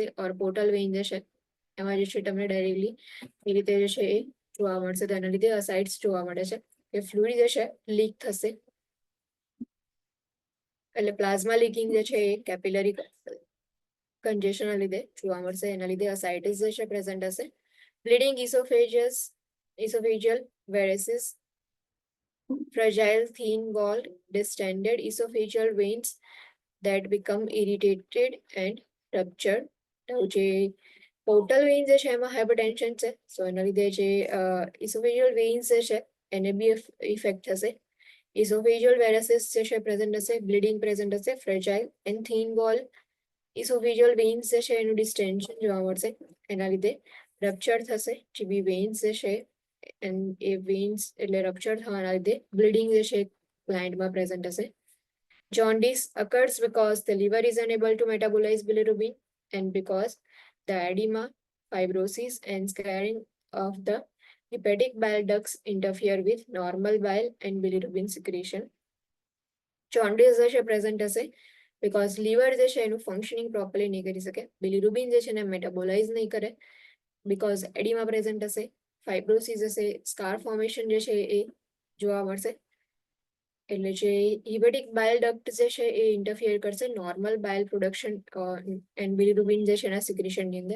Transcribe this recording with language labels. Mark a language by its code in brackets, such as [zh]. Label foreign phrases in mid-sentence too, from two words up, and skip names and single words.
[gu] ઓર [en] portal vein [gu] જે છે એમાં જે છે તમને ડાયરેક્ટલી એ રીતે જે છે એ જોવા મળશે. તેના લીધે અસાઇટ્સ જોવા મળે છે કે ફ્લુઇડ જે છે લીક થશે. એટલે [en] plasma leaking [gu] જે છે એ [en] capillary congestion [gu] ના લીધે જોવા મળશે. એના લીધે અસાઇટિસ જે છે પ્રેઝન્ટ હશે. [en] બ્લીડિંગ esophageal varices, fragile thin walled distended esophageal veins that become irritated and ruptured. [gu] જે [en] portal vein [gu] જે છે એમાં હાઇપરટેન્શન છે. સો એના લીધે જે [en] esophageal veins [gu] જે છે એને [en] be affect [gu] થશે. [en] esophageal varices [gu] જે છે પ્રેઝન્ટ હશે. બ્લીડિંગ પ્રેઝન્ટ હશે. [en] fragile and thin wall esophageal veins [gu] જે છે એનું ડિસ્ટેન્શન જોવા મળશે. એના લીધે રપ્ચર થશે. જે બી વેઇન્સ જે છે એ વેઇન્સ એટલે રપ્ચર થવાના લીધે બ્લીડિંગ જે છે ક્લાયન્ટમાં પ્રેઝન્ટ હશે. [en] Jaundice occurs because the liver is unable to metabolize bilirubin and because the edema, fibrosis and scarring of the hepatic bile ducts interfere with normal bile and bilirubin secretion. [gu] Jaundice જે છે પ્રેઝન્ટ હશે [en] because liver [gu] જે છે એનું [en] functioning properly [gu] નહીં કરી શકે. બિલિરુબિન જે છે એને મેટાબોલાઇઝ નહીં કરે [en] because edema present [gu] હશે. ફાઇબ્રોસિસ હશે. [en] scar formation [gu] જે છે એ જોવા મળશે. એટલે જે [en] hepatic bile duct [gu] જે છે એ ઇન્ટરફિયર કરશે [en] normal bile production and bilirubin [gu] જે છે એના સિક્રેશનની અંદર.